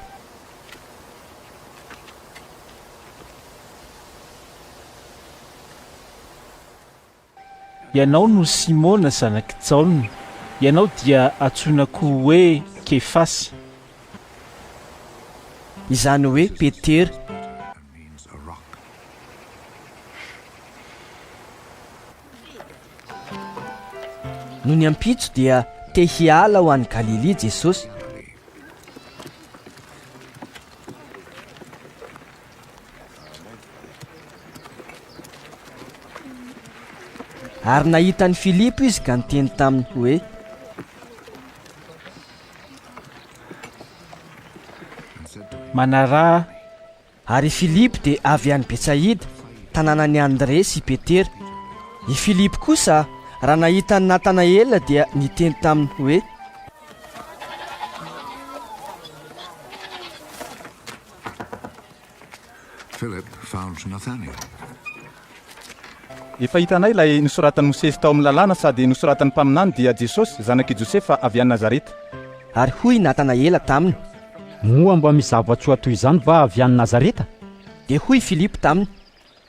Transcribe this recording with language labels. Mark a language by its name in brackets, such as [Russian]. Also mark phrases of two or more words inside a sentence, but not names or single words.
[Malagasy] Ianao no Simona zanaky Jaona, ianao dia antsoinako hoe Kefasy. izany hoe Petera. [English] means a rock. [Malagasy] No ny ampitso dia te hiala ho an'i Galilea Jesosy. Ary nahitany Filipo izy ka niteny taminy hoe: Manarà. Ary Filipo dia avy any Betsaida, tanànan'i André sy Petera. I Filipo kosa raha nahitany Natanaela dia niteny taminy hoe: [English] Philip found Nathanael. [Malagasy] Efa hitanay ilay nosoratan'i Mosesy tao amin'ny lalàna sady nosoratan'ny mpaminany dia Jesosy zanak'i Josefa avy any Nazareta. Ary hoy Natanaela taminy: Moa mba misy zavatra ho atoy izany va avy any Nazareta? Dia hoy Filipo taminy: